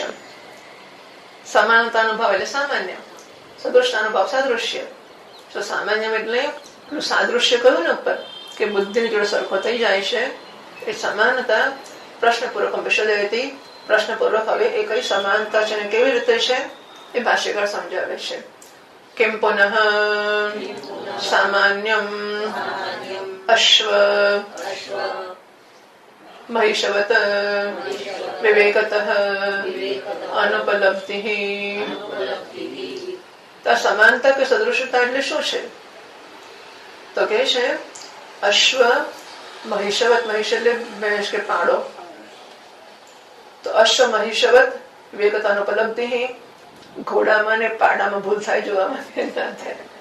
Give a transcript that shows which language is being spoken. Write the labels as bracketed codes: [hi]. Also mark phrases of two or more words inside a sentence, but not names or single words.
[gu] સમાનતાનો ભાવ એટલે સામાન્ય, સદૃશતાનો ભાવ સાદૃશ્ય. તો સામાન્ય એટલે સાદૃશ્ય કહ્યું ને ઉપર કે બુદ્ધિની જોડે સરખો થઈ જાય છે. એ સમાનતા [sa] પ્રશ્નપૂર્વક વિશદયતી. [gu] પ્રશ્નપૂર્વક હવે એ કઈ સમાનતા છે અને કેવી રીતે છે એ ભાષ્યકાર સમજાવે છે. [sa] किं पुनः सामान्यम अश्व महिषवत विवेकतः अनुपलब्धि. [gu] તો સમાનતા કે સદૃશતા એટલે શું છે? તો કે છે [sa] અશ્વ મહિષવત. [gu] મહિષ એટલે ભેંસ કે પાડો. તો [sa] અશ્વ મહિષવત વિવેકતા અનુપલબ્ધિ. [gu] ઘોડામાં ને પાડામાં ભૂલ થાય જોવામાં ના થાય.